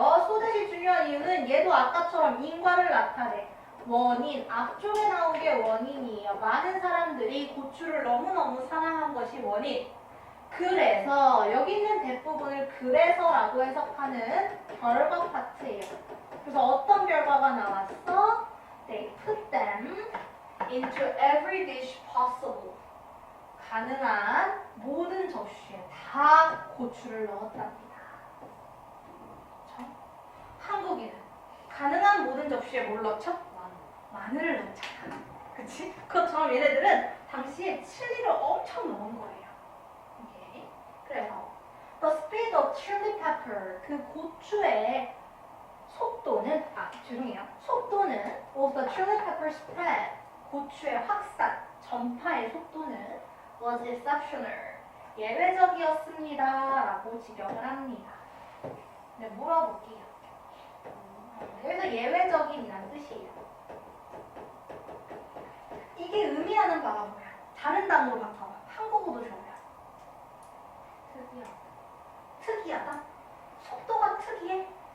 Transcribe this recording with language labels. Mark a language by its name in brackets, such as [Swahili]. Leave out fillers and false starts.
[Korean] so 대신 중요한 이유는 얘도 아까처럼 인과를 나타내. 원인, 앞쪽에 나온 게 원인이에요. 많은 사람들이 고추를 너무너무 사랑한 것이 원인. 그래서 여기 있는 대부분을 그래서라고 해석하는 결과 파트예요. 그래서 어떤 결과가 나왔어? [English] They put them into every dish possible. [Korean] 가능한 모든 접시에 다 고추를 넣었답니다. 그렇죠? 한국인은 가능한 모든 접시에 뭘 넣죠? 마늘을 넣잖아. 그치? 그것처럼 얘네들은 당시에 칠리를 엄청 넣은 거예요. 오케이. 그래서 [English] the speed of chili pepper, [Korean] 그 고추의 속도는, 죄송해요. 속도는 [English] of the chili pepper spread, [Korean] 고추의 확산, 전파의 속도는 [English] was exceptional, [Korean] 예외적이었습니다. 라고 지적을 합니다. 네, 물어볼게요. 여기서 예외적인이란 뜻이에요. 이게 의미하는 바가 뭐야? 다른 단어로 바꿔봐. 한국어도 좋아요. 특이하다? 속도가 특이해?